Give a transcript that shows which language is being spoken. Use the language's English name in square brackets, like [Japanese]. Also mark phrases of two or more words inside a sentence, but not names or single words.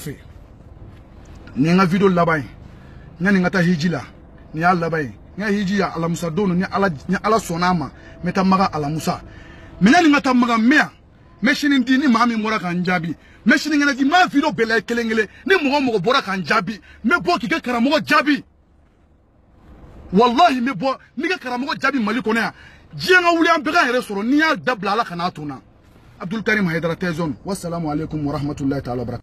[Bambara] fɛ nin ye n ka video laban ye yanni n ka taa hiji la nin y'a laban ye n ka hiji ya alamusa don ni ala sɔnna a ma n bɛ taa maga alamusa mais yanni n ka taa maga n bɛ yan n bɛ sini di ni maa min bɔra k'an jaabi n bɛ sini kɛnɛ di n b'a video bɛɛ la kelen kelen ni mɔgɔ bɔra k'an jaabi n bɛ bɔ k'i kɛ karamɔgɔ jaabi wallahi n bɛ bɔ n bɛ kɛ karamɔgɔ jaabi Mali kɔnɔ yan diɲɛ ka wuli an bɛɛ ka yɛrɛ sɔrɔ n'i y'a dabila ala kana a to n na Abdul Karim Haidara Tezon [Arabic] والسلام عليكم ورحمة الله تعالى وبركاته